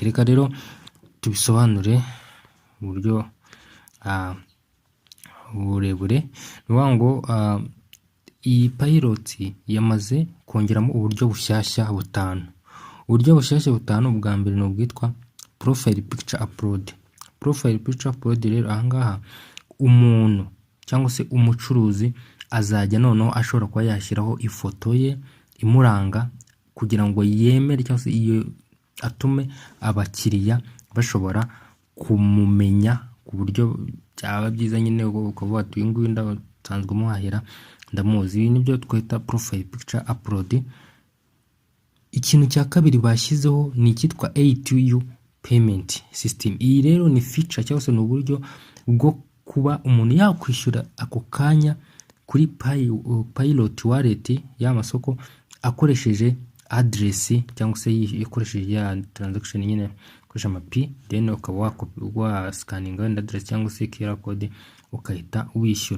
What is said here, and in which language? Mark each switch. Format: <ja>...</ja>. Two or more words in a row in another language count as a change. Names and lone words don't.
<rw>Reka rero tubisobanure mu buryo burebure. Ni ukuvuga ngo iyi Pilot yamaze kongeramo uburyo bushyashya butanu. Uburyo bushyashya butanu, bwa mbere ni ubwitwa</rw> <en>profile picture upload. Profile picture upload</en> <rw>rero ahangaha umuntu cyangwa se umucuruzi azajya noneho ashobora kuba yashyiraho ifoto ye imuranga kugira ngo yemere cyangwa se iyo atume abakiriya bashobora kumumenya ku buryo byaba byiza nyine ukavuga ati uyu nguyu ndasanzwe muhahira ndamuzi. Ibi nibyo twita</rw> <en>profile picture upload.</en> <rw>Ikintu cya kabiri bashyizeho ni icyitwa</rw> <en>A2U payment system.</en> <rw>Iyi rero ni feature cyangwa se ni uburyo bwo kuba umuntu yakwishyura ako kanya kuri</rw> <en>Pilot wallet</en> <rw>y'amasoko akoresheje address cyangwa se yakoresheje ya transaction nyine ukoresha amapi, then ukaba wascanninga address cyangwa se</rw> <en>QR code</en> <rw>ukahita wishyura.</rw>